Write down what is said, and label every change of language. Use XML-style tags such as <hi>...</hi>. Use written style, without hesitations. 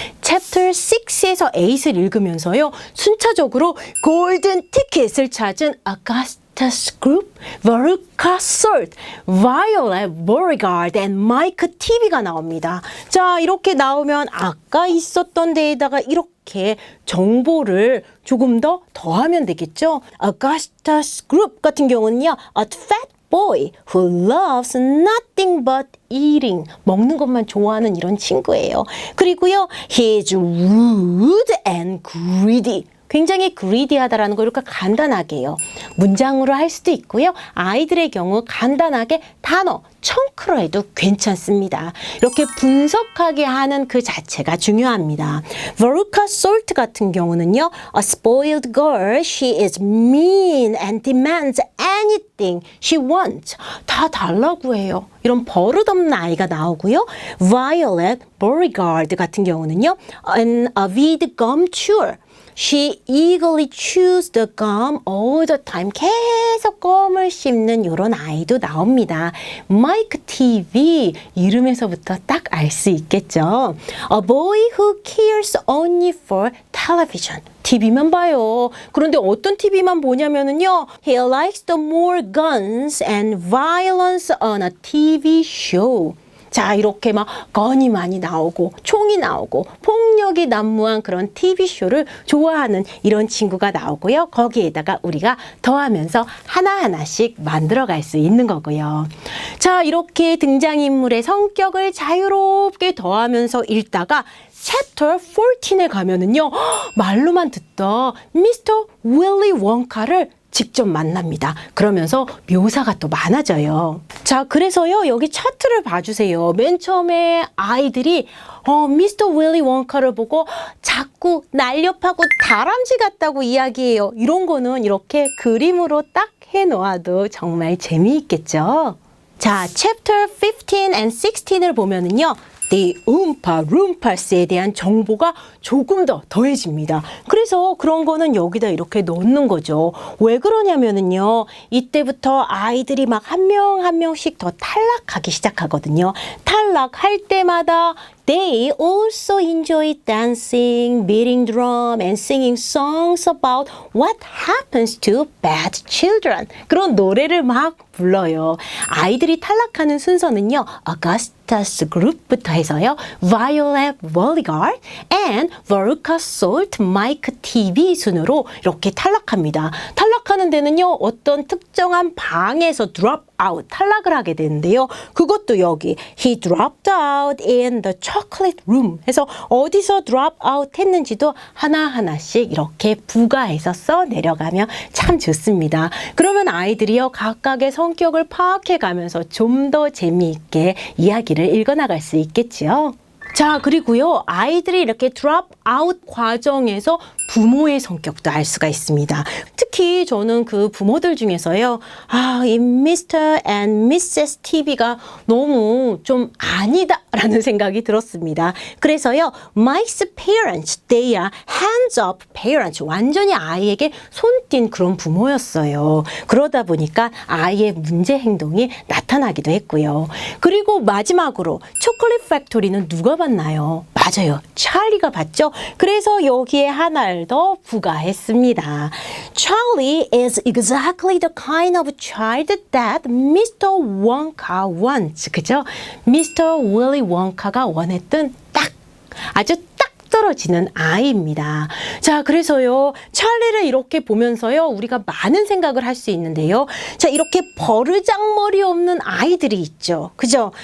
<ko>챕터 6에서 8을 읽으면서요, 순차적으로 골든 티켓을 찾은 아가스타스 그룹, 베루카 솔트, 바이올렛 보리가드 앤 마이크 TV가 나옵니다. 자, 이렇게 나오면 아까 있었던 데에다가 이렇게 정보를 조금 더 더하면 되겠죠.</ko> <en>아가스타스 그룹</en> <ko>같은 경우는요,</ko> <en>a fat boy who loves nothing but eating.</en> <ko>먹는 것만 좋아하는 이런 친구예요. 그리고요,</ko> <en>he's rude and greedy.</en> <ko>굉장히 greedy하다라는 걸 이렇게 간단하게 해요. 문장으로 할 수도 있고요. 아이들의 경우 간단하게 단어, 청크로 해도 괜찮습니다. 이렇게 분석하게 하는 그 자체가 중요합니다.</ko> <en>베루카 솔트</en> <ko>같은 경우는요,</ko> <en>a spoiled girl, she is mean and demands anything she wants.</en> <ko>다 달라고 해요. 이런 버릇없는 아이가 나오고요.</ko> <en>Violet Beauregarde</en> <ko>같은 경우는요,</ko> <en>an avid gum chewer. She eagerly chews the gum all the time.</en> <ko>계속 껌을 씹는 이런 아이도 나옵니다. 마이크 TV 이름에서부터 딱 알 수 있겠죠.</ko> <en>A boy who cares only for television.</en> <ko>TV만 봐요. 그런데 어떤 TV만 보냐면은요,</ko> <en>he likes the more guns and violence on a TV show.</en> <ko>자, 이렇게 막 건이 많이 나오고 총이 나오고 폭력이 난무한 그런 TV쇼를 좋아하는 이런 친구가 나오고요. 거기에다가 우리가 더하면서 하나하나씩 만들어갈 수 있는 거고요. 자, 이렇게 등장인물의 성격을 자유롭게 더하면서 읽다가 챕터 14에 가면은요, 말로만 듣던 미스터 윌리 원카를 직접 만납니다. 그러면서 묘사가 또 많아져요. 자, 그래서요, 여기 차트를 봐주세요. 맨 처음에 아이들이 미스터 윌리 원카를 보고 자꾸 날렵하고 다람쥐 같다고 이야기해요. 이런 거는 이렇게 그림으로 딱 해놓아도 정말 재미있겠죠. 자, 챕터 15 and 16을 보면은요, The Oompa Loompas 대한 정보가 조금 더 더해집니다. 그래서 그런 거는 여기다 이렇게 넣는 거죠. 왜 그러냐면은요, 이때부터 아이들이 막 한 명 한 명씩 더 탈락하기 시작하거든요. 탈락할 때마다</ko> <en>They also enjoy dancing, beating drum, and singing songs about what happens to bad children.</en> <ko>그런 노래를 막 불러요. 아이들이 탈락하는 순서는요, 아가스타스 그룹부터 해서요, Violet Beauregarde and Veruca Salt, Mike TV 순으로 이렇게 탈락합니다. 탈락하는 데는요, 어떤 특정한 방에서 drop out, 탈락을 하게 되는데요. 그것도 여기</ko> <en>he dropped out in the chocolate room</en> <ko>해서 어디서 drop out 했는지도 하나하나씩 이렇게 부가해서 써 내려가면 참 좋습니다. 그러면 아이들이요, 각각의 성격을 파악해 가면서 좀 더 재미있게 이야기를 읽어나갈 수 있겠지요. 자, 그리고요, 아이들이 이렇게 drop out 과정에서 부모의 성격도 알 수가 있습니다. 특히 저는 그 부모들 중에서요, 이 Mr.</ko> <en>and Mrs.</en> <ko>TV가 너무 좀 아니다 라는 생각이 들었습니다. 그래서요,</ko> <en>Mike's parents, they are hands-up parents.</en> <ko>완전히 아이에게 손띈 그런 부모였어요. 그러다 보니까 아이의 문제 행동이 나타나기도 했고요. 그리고 마지막으로 초콜릿 팩토리는 누가 봤나요? 맞아요. 찰리가 봤죠? 그래서 여기에 하나를 더 부가했습니다.</ko> <en>Charlie is exactly the kind of child that Mr. Wonka wants.</en> <ko>그죠?</ko> <en>Mr.</en> <ko>Willy Wonka가 원했던 아주 딱 떨어지는 아이입니다. 자, 그래서요, 찰리를 이렇게 보면서요, 우리가 많은 생각을 할 수 있는데요. 자, 이렇게 버르장머리 없는 아이들이 있죠. 그죠?</ko>